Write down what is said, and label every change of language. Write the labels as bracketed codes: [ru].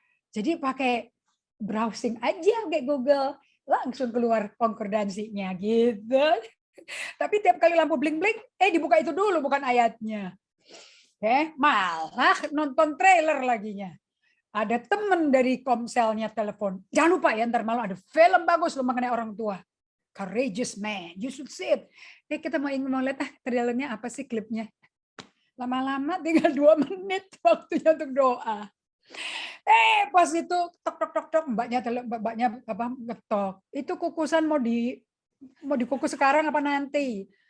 [id] Jadi pakai browsing aja kayak Google, langsung keluar konkordansinya gitu. Tapi tiap kali lampu bling-bling, dibuka itu dulu bukan ayatnya. Malah nonton trailer laginya. Ada temen dari Komselnya telepon. Jangan lupa ya, ntar malam ada film bagus lo mengenai orang tua. [en] Courageous Man, you should see it. [id] Kita mau lihat trailernya apa sih klipnya. Lama-lama tinggal 2 menit waktunya untuk doa. Pas itu tok, mbaknya ngetok. Itu kukusan mau dikukus sekarang apa nanti?